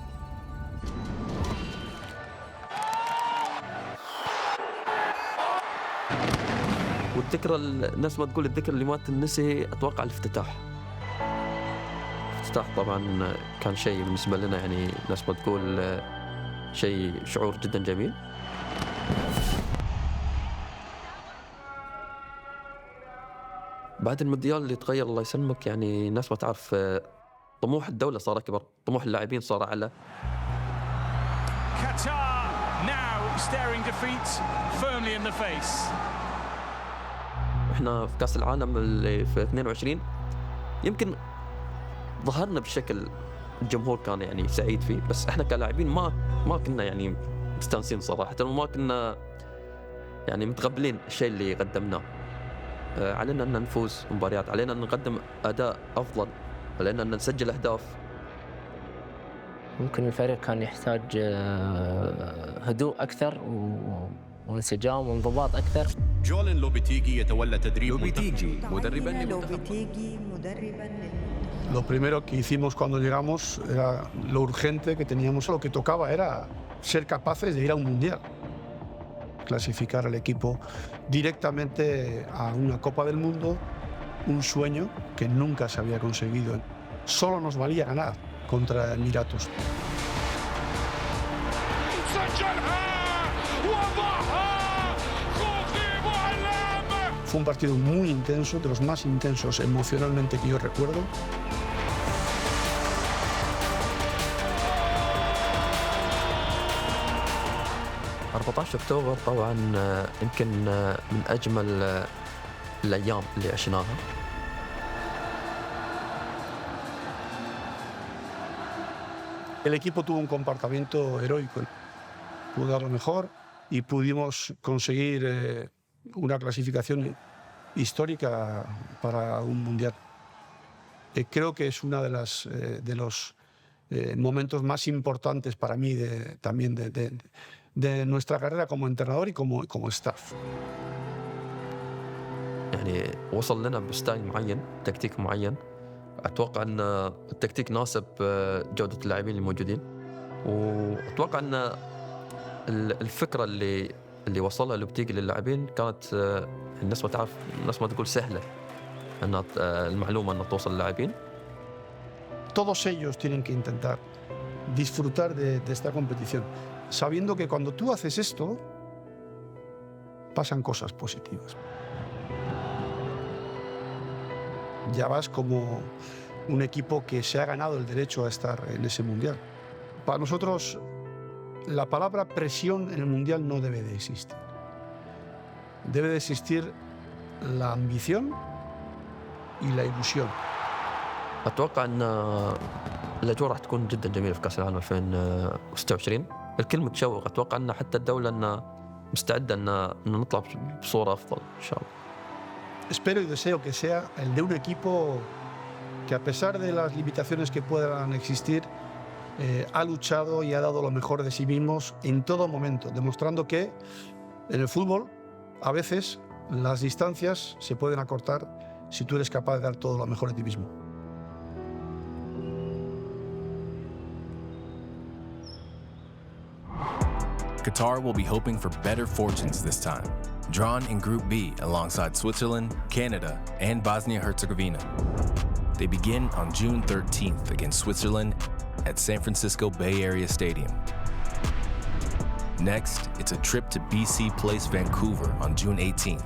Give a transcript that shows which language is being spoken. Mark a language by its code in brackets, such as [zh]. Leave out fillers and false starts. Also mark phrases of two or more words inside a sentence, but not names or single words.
[ar] والذكرى الناس ما تقول الذكرى اللي ما تنسي، أتوقع الافتتاح طبعا كان شيء بالنسبة لنا، يعني ناس ما تقول شعور جدا جميل. بعد المونديال اللي تغير الله يسلمك، يعني الناس ما تعرف، طموح الدولة صار أكبر، طموح اللاعبين صار أعلى. [en] Qatar now staring defeat firmly in the face. [ar] إحنا في كأس العالم اللي في 22 يمكن ظهرنا بشكل الجمهور كان يعني سعيد فيه، بس إحنا كلاعبين ما كنا يعني مستانسين صراحة، وما كنا يعني متقبلين الشيء اللي قدمناه. علينا أن نفوز مباريات، علينا أن نقدم أداء أفضل، علينا أن نسجل أهداف. ممكن الفريق كان يحتاج هدوء أكثر وانسجام وانضباط أكثر. جولين لوبيتيجي يتولى تدريب [es] مدربا Lo primero que hicimos cuando llegamos era lo urgente que teníamos, lo que tocaba era ser capaces de ir a un mundial, clasificar al equipo directamente a una Copa del Mundo, un sueño que nunca se había conseguido. Solo nos valía ganar contra Emiratos. Fue un partido muy intenso, de los más intensos emocionalmente que yo recuerdo. [ar] أكتوبر طبعا يمكن من أجمل الأيام اللي عشناها. [es] El equipo tuvo un comportamiento heroico, pudo dar lo mejor y pudimos conseguir una clasificación histórica para un mundial. Creo que es uno de los momentos más importantes para mí también de nuestra carrera como entrenador y como staff. [ar] يعني وصل لنا بستايل معين، تكتيك معين. أتوقع أن التكتيك ناسب جودة اللاعبين الموجودين، وأتوقع أن الفكرة اللي وصلها لوبتيجي للاعبين كانت الناس ما تعرف، الناس ما تقول سهلة أن المعلومة أن توصل للاعبين. [es] Todos ellos tienen que intentar disfrutar de esta competición, sabiendo que cuando tú haces esto, pasan cosas positivas. Ya vas como un equipo que se ha ganado el derecho a estar en ese mundial. Para nosotros, la palabra presión en el mundial no debe de existir. Debe de existir la ambición y la ilusión. [ar] أتوقع أن الأجواء راح تكون جدا جميلة في كأس العالم 2026. الكل متشوق. أتوقع أن حتى الدولة أن مستعدة أن نطلع بصورة أفضل إن شاء الله. [es] Espero y deseo que sea el de un equipo que, a pesar de las limitaciones que puedan existir, ha luchado y ha dado lo mejor de sí mismos en todo momento, demostrando que en el fútbol a veces las distancias se pueden acortar si tú eres capaz de dar todo lo mejor de ti mismo. [en] Qatar will be hoping for better fortunes this time, drawn in Group B alongside Switzerland, Canada, and Bosnia-Herzegovina. They begin on June 13th against Switzerland at San Francisco Bay Area Stadium. Next, it's a trip to BC Place, Vancouver on June 18th.